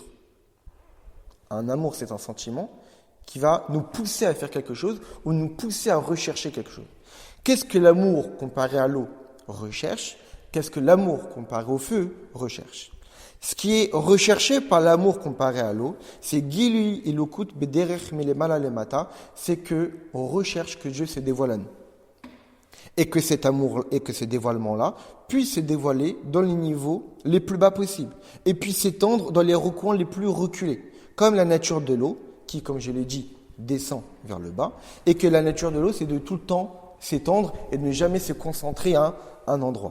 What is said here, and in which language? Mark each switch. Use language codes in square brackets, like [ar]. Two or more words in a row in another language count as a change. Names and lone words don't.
[fr] Un amour, c'est un sentiment qui va nous pousser à faire quelque chose ou nous pousser à rechercher quelque chose. Qu'est-ce que l'amour comparé à l'eau recherche? Qu'est-ce que l'amour comparé au feu recherche? Ce qui est recherché par l'amour comparé à l'eau, c'est [he] גילוי אלוקות בדרך מלמעלה למטה, [fr] c'est que on recherche que Dieu se dévoile à nous. Et que cet amour et que ce dévoilement-là puisse se dévoiler dans les niveaux les plus bas possibles et puis s'étendre dans les recoins les plus reculés, comme la nature de l'eau, qui, comme je l'ai dit, descend vers le bas, et que la nature de l'eau, c'est de tout le temps s'étendre et de ne jamais se concentrer à un endroit.